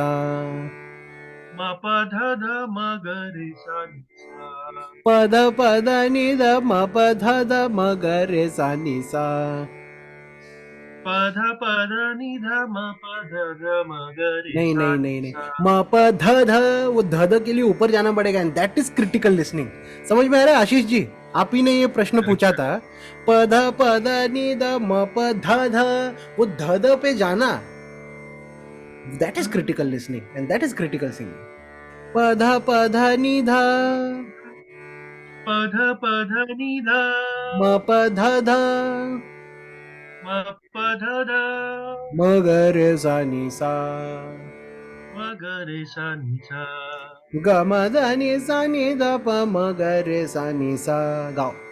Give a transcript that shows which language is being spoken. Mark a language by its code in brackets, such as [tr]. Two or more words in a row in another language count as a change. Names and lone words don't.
[hi] म प ध ध म ग रे सा नि सा। पध पध नि ध म प ध ध म ग रे सा नि सा। पध पध नि ध म प ध ध म ग रे नहीं सा नहीं नि नहीं नहीं सा। म प ध ध, वो ध के लिए ऊपर जाना पड़ेगा, [en] and that is critical listening. [hi] समझ में आ रहा है आशीष जी? आप ही ने ये प्रश्न पूछा था। प ध नि ध म प ध ध, वो ध पे जाना, [en] that is critical listening and that is critical singing. [hi] प ध नि ध पध पध नि ध म प ध ध म प ध ध म ग रे सा नि सा, म ग रे सा नि सा। ग म ध नि सा नि ध प म ग रे सा नि सा, गाओ।